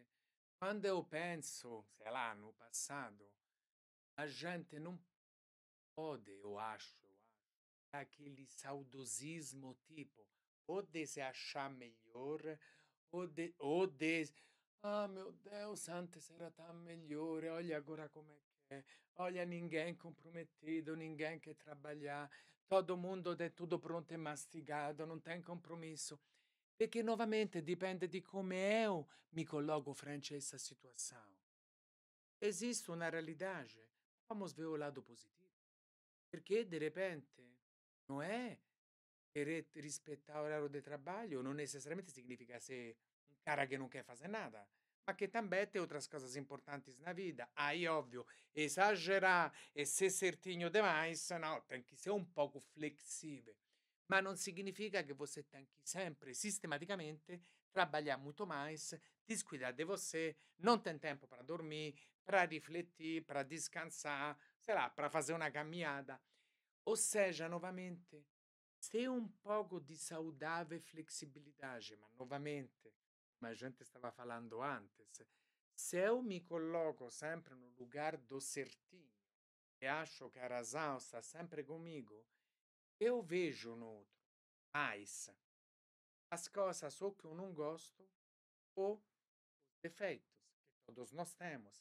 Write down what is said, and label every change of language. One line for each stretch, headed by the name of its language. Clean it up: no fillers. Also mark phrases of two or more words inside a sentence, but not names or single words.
Portuguese: Quando eu penso, sei lá, no passado, a gente não pode, eu acho, aquele saudosismo tipo, ou de se achar melhor, ou de, ah meu Deus, antes era tão melhor, olha agora como é que é, olha ninguém comprometido, ninguém quer trabalhar, todo mundo tem tudo pronto e mastigado, não tem compromisso. Perché novamente
Italian: dipende di come
Portuguese: eu mi coloco frente a essa situação. Existe uma realidade, vamos ver o lado positivo, perché de repente não é querer respeitar o horário de trabalho, não necessariamente significa ser um cara que não quer fazer nada, mas que também tem outras coisas importantes na vida. Aí, óbvio, exagerar e ser certinho demais, não, tem que ser um pouco flexível.
Italian: Ma non significa che
Portuguese: você tem que sempre, sistematicamente, trabalhar muito mais, descuidar de você, não tem tempo para dormir, para refletir, para descansar, sei lá, para fazer uma caminhada. Ou seja, novamente, ter um pouco de saudável flexibilidade, mas novamente, como a gente estava falando antes, se eu me coloco sempre no lugar do certinho e acho que a razão está sempre comigo, eu vejo no outro mais as coisas ou que eu não gosto ou os defeitos que todos nós temos.